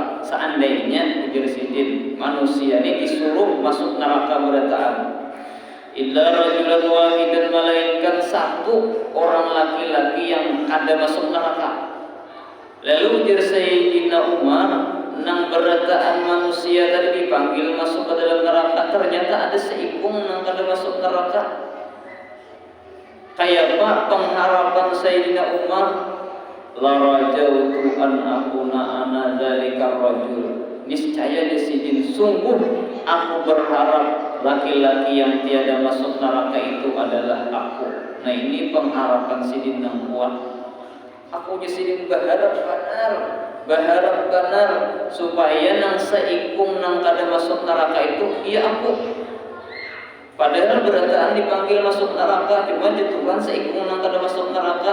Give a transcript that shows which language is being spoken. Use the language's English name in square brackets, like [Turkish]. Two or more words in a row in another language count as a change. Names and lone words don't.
[Banjar] Seandainya ujar Sidin, manusia ini disuruh masuk neraka berataan, [Arabic] إلا رجلا واحدا, [Banjar] melainkan satu orang laki-laki yang ada masuk neraka. Lalu ujar Sayyidina Umar, nang berataan manusia tadi dipanggil masuk ke dalam neraka, ternyata ada seikung nang kada masuk neraka. Kayak apa pengharapan Sayyidina Umar? [Arabic] لرجوت أن أكون أنا ذلك رجل. [Indonesian] Niscaya di sini sungguh aku berharap laki-laki yang tiada masuk neraka itu adalah aku. [Banjar] Nah ini pengharapan sidin yang kuat. Aku sidin berharap benar supaya nang seikung nang kada masuk neraka itu iya aku. Padahal berataan dipanggil masuk neraka, cuma Tuhan seikung nang kada masuk neraka.